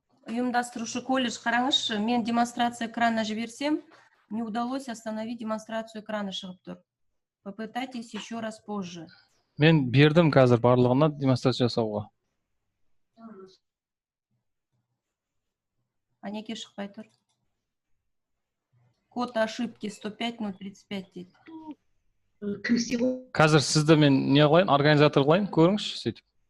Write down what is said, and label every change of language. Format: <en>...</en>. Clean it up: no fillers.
<kk>Ұйымдастырушы колледж, қараңызшы, мен демонстрация экрана жіберсем,</kk> <ru>не удалось остановить демонстрацию экрана</ru> <kk>шығып тұр.</kk> <ru>Попытайтесь еще раз позже.</ru> <kk>Мен бердім қазір барлығына демонстрация жасауға. А неге шықпай тұр?</kk> <ru>Код ошибки</ru> <kk>105035 дейді. Қазір сізді мен не қылайын, организатор қылайын, көріңізші сөйтіп.</kk>